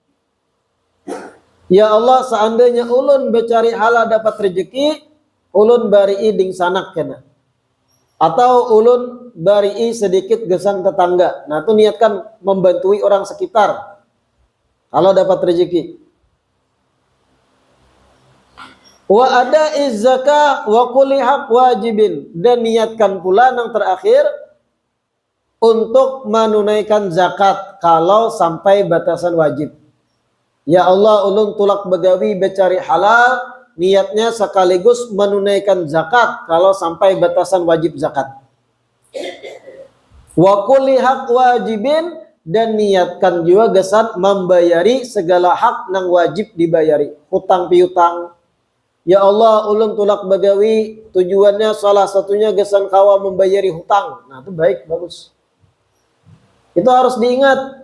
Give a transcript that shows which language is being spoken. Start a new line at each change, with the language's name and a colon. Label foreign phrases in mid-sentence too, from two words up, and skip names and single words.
Banjar: Ya Allah, seandainya ulun becari halal dapat rezeki, ulun barii dingsanak kena, atau ulun barii sedikit gesan tetangga. Nah itu niatkan membantui orang sekitar kalau dapat rezeki.
Arabic: Wa ada zakah wa kulli haq wajibin,
Indonesian: dan niatkan pula yang terakhir untuk menunaikan zakat kalau sampai batasan wajib.
Banjar: Ya Allah ulun tulak begawi becari halal,
Indonesian: niatnya sekaligus menunaikan zakat kalau sampai batasan wajib zakat.
Arabic: Wa kulli haq wajibin,
Banjar: dan niatkan juga gesan membayari segala hak nang wajib dibayari, hutang piutang. Ya Allah ulun tulak begawi tujuannya salah satunya gesan kawa membayari hutang.
Indonesian: Nah itu baik, bagus. Itu harus diingat.